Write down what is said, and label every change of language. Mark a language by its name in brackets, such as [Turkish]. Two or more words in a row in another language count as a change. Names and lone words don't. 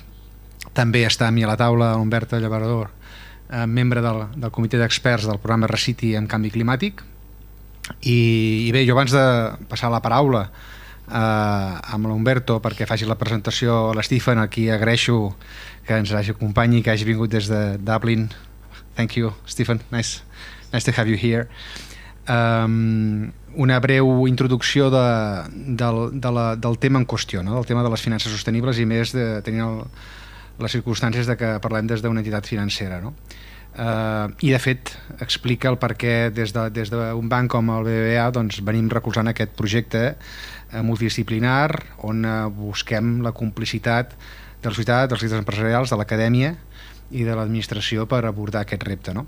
[Catalan] També està a mi a la taula Humberto Llaverador, membre del comitè d'experts del programa Recity en canvi climàtic. I bé, jo abans de passar la paraula amb l'Humberto perquè faci la presentació a l'Stephen, a qui agraeixo que ens hagi acompanyi, que hagi vingut des de Dublin. [English] Thank you, Stephen. Nice to have you here. [Catalan] Una breu introducció del tema en qüestió, no? Del tema de les finances sostenibles, i més de tenir les circumstàncies de que parlem des d'una entitat financera, no? I de fet explica el per què des d'un banc com el BBVA doncs, venim recolzant aquest projecte multidisciplinar on busquem la complicitat de la societat, dels líders empresarials, de l'acadèmia i de l'administració per abordar aquest repte, no?